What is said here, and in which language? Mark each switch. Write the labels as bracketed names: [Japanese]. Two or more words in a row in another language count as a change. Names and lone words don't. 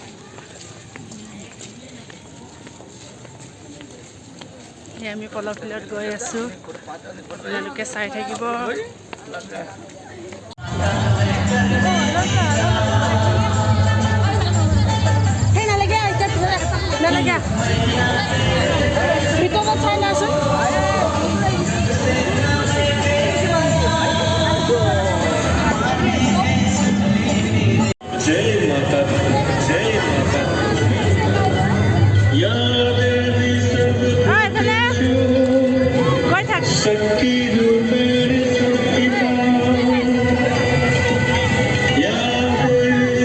[Assamese] আমি প'ল' ফিল্ডত গৈ আছোঁ আপোনালোকে চাই থাকিব নালাগে ভিতৰত চাই নাচোন [Sanskrit] जय माता जय माता या देवी शक्ति रूपेण शक्ति या देवी